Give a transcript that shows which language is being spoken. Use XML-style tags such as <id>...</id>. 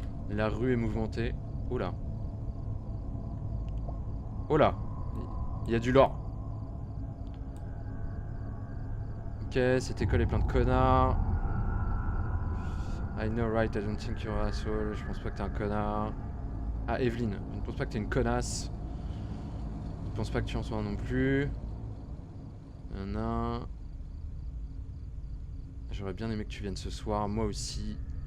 <fr>La rue est mouvementée. Oula. Oh là. Il y a du lore. Ok, cette école est pleine de connards.</fr> <en>I know right, I don't think you're an asshole.</en> <fr>Je pense pas que t'es un connard. Ah, Evelyne, je ne pense pas que t'es une connasse. Je pense pas que tu en sois un non plus. Nana. J'aurais bien aimé que tu viennes ce soir, moi aussi.</fr>